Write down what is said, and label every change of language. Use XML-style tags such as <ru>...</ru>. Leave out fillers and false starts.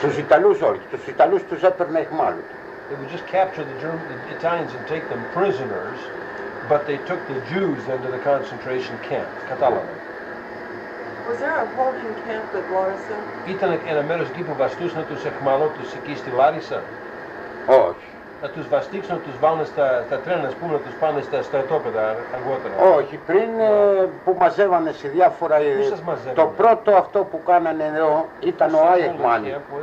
<el>Τους Ιταλούς όχι, τους Ιταλούς τους έπαιρνε εχμάλου.</el> <en>They would just capture the Italians and take them prisoners, but they took the Jews into the concentration camp.</en> <el>Κατάλαβε.</el> <en>Was there a holding camp at Larissa?</en> <el>Ήταν ένα μέρος εκεί που βαστούσαν τους εχμαλώτους εκεί στη Λάρισα? Όχι. Να τους βαστίξουν, να τους βάλουν στα τρένα, ας πούμε, να τους πάνε στα στρατόπεδα αργότερα? Όχι, πριν που μαζεύανε σε διάφορα... Το πρώτο αυτό που κάνανε εδώ ήταν ο Άιεχμαν.</el>